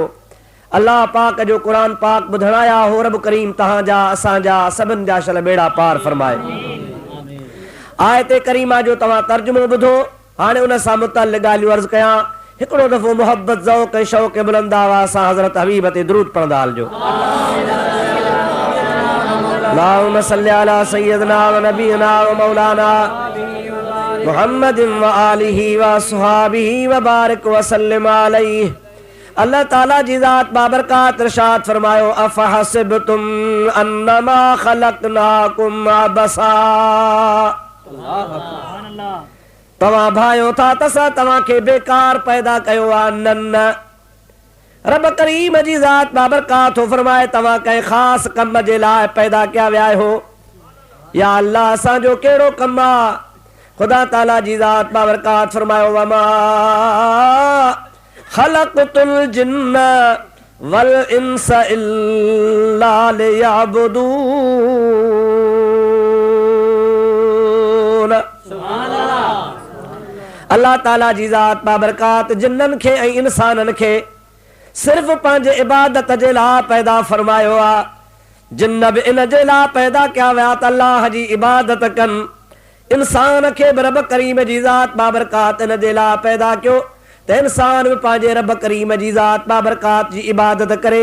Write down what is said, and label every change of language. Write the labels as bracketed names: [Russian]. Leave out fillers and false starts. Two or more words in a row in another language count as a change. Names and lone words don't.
[Sindhi] अल्लाह पाक जो क़ुरान पाक ॿुधण आया हो, रब करीम तव्हांजा असांजा सभिनि जा शल बेड़ा पार फरमाए। आयत करीमा जो तव्हां तर्जुमो ॿुधो, हाणे उन सां मुतअल्लिक़ ॻाल्हियूं अर्ज़ु कयां। हिकिड़ो दफ़ो मोहब्बत ज़ौक़ ऐं शौक़ बुलंद आवाज़ सां हज़रत हबीब ते दुरूद पढ़ंदा हलिजो। [Arabic] اللهم صل على سيدنا ونبينا ومولانا محمد وآله وأصحابه وبارك وسلم عليه. [Sindhi] अल्लाह ताला जी ज़ात बाबरकात इरशाद फरमायो, [Arabic] أفحسبتم أنما خلقناكم عبثا, [Sindhi] तव्हां भायो था त असां तव्हांखे बेकार पैदा कयो आहे। न, रब करीम जी ज़ात बाबरकात फरमाए, तव्हां कंहिं ख़ासि कम जे लाइ पैदा कया विया आहियो। या अल्लाह असांजो कहिड़ो कमु आहे? ख़ुदा ताला जी ज़ात बाबरकात फरमायो, [Arabic] وما خلقت الجن والإنس إلا ليعبدون. [Sindhi] अल्लाह ताला जी ज़ात बाबरकात जिन्ननि खे ऐं इंसाननि खे सिर्फ़ पंहिंजे इबादत जे लाइ पैदा फरमायो आहे। जिन्न बि इन जे लाइ पैदा कया विया त अल्लाह जी इबादत कनि। इंसान खे बि रब करीम जी ज़ात बाबरकात इन जे लाइ पैदा कयो त इंसान बि पंहिंजे रब करीम जी ज़ात बाबरकात जी इबादत करे।